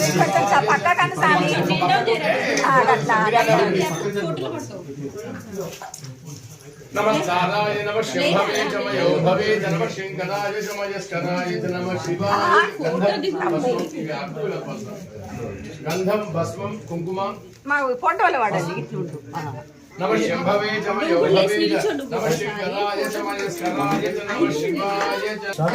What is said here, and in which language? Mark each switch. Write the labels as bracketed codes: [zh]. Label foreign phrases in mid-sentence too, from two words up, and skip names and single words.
[sa] नमस्काराय नमः शंभवे च मयो भवे च नमः शंकराय च मयस्कराय च नमः शिवाय गंधम भस्मं कुंकुम [te] మా ఫోటోలో వాడండి ఇట్లుంటు [sa] नमः शंभवे च मयो भवे च नमः शंकराय च मयस्कराय च नमः शिवाय च